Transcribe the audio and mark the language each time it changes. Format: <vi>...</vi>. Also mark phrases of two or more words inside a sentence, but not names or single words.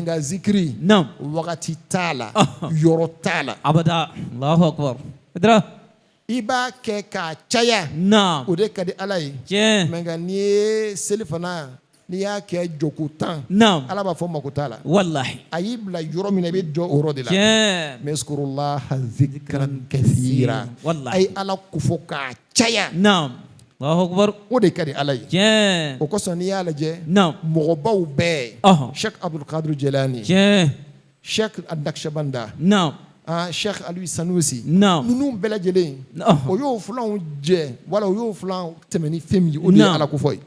<bm>Mais nka zikiri. Wagati t'a la. Yɔrɔ t'a la.</bm> <ar>أبدا. الله أكبر. قدرة.</ar> <bm>I b'a kɛ k'a caya. O de ka di ala ye. Tiɲɛ. Mais nka n'i ye seli fana. N'i y'a kɛ jɔko 10. Ala b'a fɔ mako t'a la. Wallahi. A y'i bila yɔrɔ min na i bɛ jɔ o yɔrɔ de la. Tiɲɛ.</bm> <ar>اذكروا الله ذكرا كثيرا.</ar> <bm>Wallahi. A ye ala ko fɔ k'a caya.</bm> <ar>الله أكبر.</ar> <bm>O de ka di ala ye. Tiɲɛ. O kosɔn n'i y'a lajɛ. Mɔgɔbaw bɛɛ. Sheikh Abdul Qadir Jelani. Tiɲɛ. Sheikh Naqshbanda. Sheikh Aliyu Sanusi. Ninnu bɛɛ lajɛlen. O y'o filanw jɛ wala o y'o filan tɛmɛ ni fɛn min ye o de ye ala ko fɔ ye.</bm>